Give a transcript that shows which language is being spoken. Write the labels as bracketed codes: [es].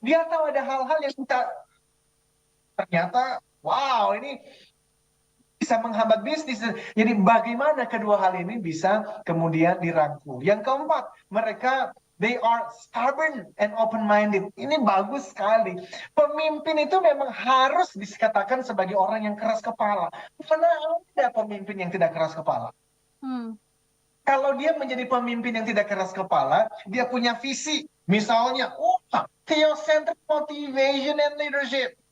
[id] Dia tahu ada hal-hal yang ternyata, wow, ini bisa menghambat bisnis. Jadi bagaimana kedua hal ini bisa kemudian dirangkul. Yang keempat, mereka [en] They are stubborn and open-minded. [id] Ini bagus sekali. Pemimpin itu memang harus dikatakan sebagai orang yang keras kepala. Mana ada pemimpin yang tidak keras kepala? Kalau dia menjadi pemimpin yang tidak keras kepala, dia punya visi. [en] Misalnya, theocentric motivation and leadership.